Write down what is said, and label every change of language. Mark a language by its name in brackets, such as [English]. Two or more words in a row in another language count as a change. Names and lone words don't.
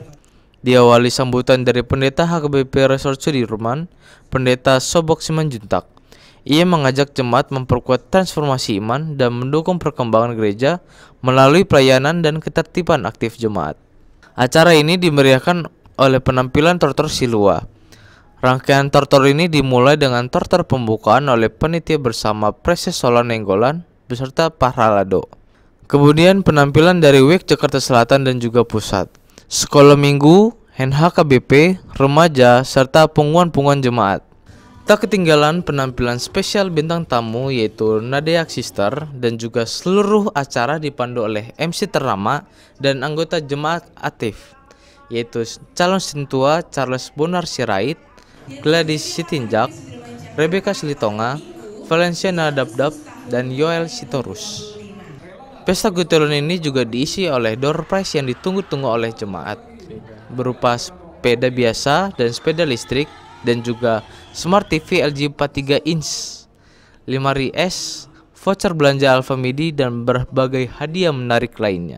[Indonesian] Diawali sambutan dari Pendeta HKBP Resort Sudirman, Pendeta Sobok Simanjuntak. Ia mengajak jemaat memperkuat transformasi iman dan mendukung perkembangan gereja melalui pelayanan dan ketertiban aktif jemaat. Acara ini dimeriahkan oleh penampilan tortor Silua. Rangkaian tortor ini dimulai dengan tortor pembukaan oleh panitia bersama Presses Oloan Nainggolan beserta Pahralado. Kemudian penampilan dari WIK Jakarta Selatan dan juga Pusat, Sekolah Minggu, HKBP, remaja, serta pengumuman jemaat. Tak ketinggalan penampilan spesial bintang tamu yaitu Nadeak Sister dan juga seluruh acara dipandu oleh MC ternama dan anggota jemaat aktif yaitu calon sintua Charles Bonar Sirait, Gladys Sitinjak, Rebecca Silitonga, Valencia Nadabdab, dan Yoel Sitorus. Pesta Gotilon ini juga diisi oleh [English] door prize [Indonesian] yang ditunggu-tunggu oleh jemaat berupa sepeda biasa dan sepeda listrik dan juga Smart TV LG 43 inch, 5RS, voucher belanja Alfamidi dan berbagai hadiah menarik lainnya.